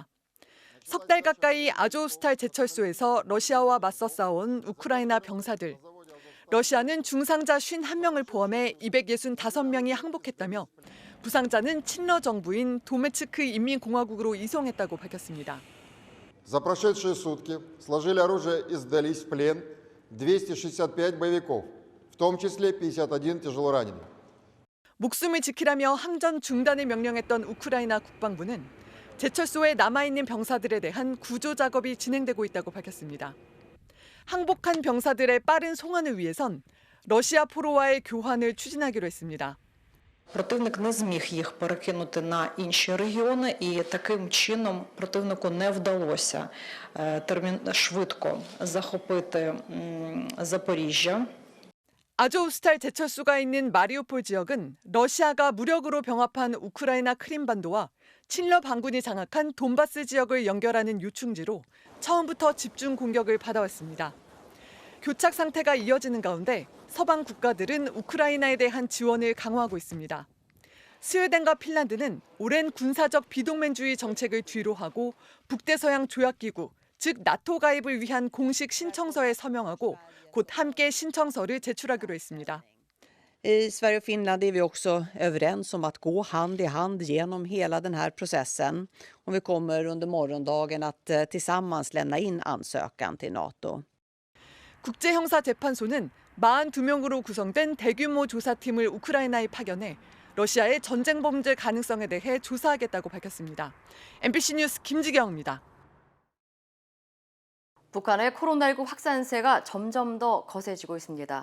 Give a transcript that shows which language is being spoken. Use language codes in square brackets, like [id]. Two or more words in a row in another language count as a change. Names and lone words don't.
[ko] 석 달 가까이 아조스탈 제철소에서 러시아와 맞서 싸운 우크라이나 병사들. 러시아는 중상자 51명을 포함해 265명이 항복했다며 부상자는 친러 정부인 도메츠크 인민공화국으로 이송했다고 밝혔습니다. [ru] За прошедшие сутки сложили оружие и сдались в плен 265 боевиков, в том числе 51 тяжелораненых. [ko] 목숨을 지키라며 항전 중단을 명령했던 우크라이나 국방부는 제철소에 남아있는 병사들에 대한 구조 작업이 진행되고 있다고 밝혔습니다. 항복한 병사들의 빠른 송환을 위해선 러시아 포로와의 교환을 추진하기로 했습니다. [uk] Противник не зміг їх перекинути на інші регіони, і таким чином противнику не вдалося швидко захопити Запоріжжя. [ko] 아조스탈 제철소가 있는 마리우폴 지역은 러시아가 무력으로 병합한 우크라이나 크림반도와 친러 반군이 장악한 돈바스 지역을 연결하는 요충지로 처음부터 집중 공격을 받아왔습니다. 교착 상태가 이어지는 가운데 서방 국가들은 우크라이나에 대한 지원을 강화하고 있습니다. 스웨덴과 핀란드는 오랜 군사적 비동맹주의 정책을 뒤로하고 북대서양 조약기구, 즉 나토 가입을 위한 공식 신청서에 서명하고 곧 함께 신청서를 제출하기로 했습니다. [sv] I Sverige och Finland är vi också överens om att gå hand i hand genom hela den här processen. Och vi kommer under morgondagen att tillsammans lämna in ansökan till NATO. [ko] 국제형사재판소는 42명으로 구성된 대규모 조사팀을 우크라이나에 파견해 러시아의 전쟁 범죄 가능성에 대해 조사하겠다고 밝혔습니다. MBC 뉴스 김지경입니다. 북한의 코로나19 확산세가 점점 더 거세지고 있습니다.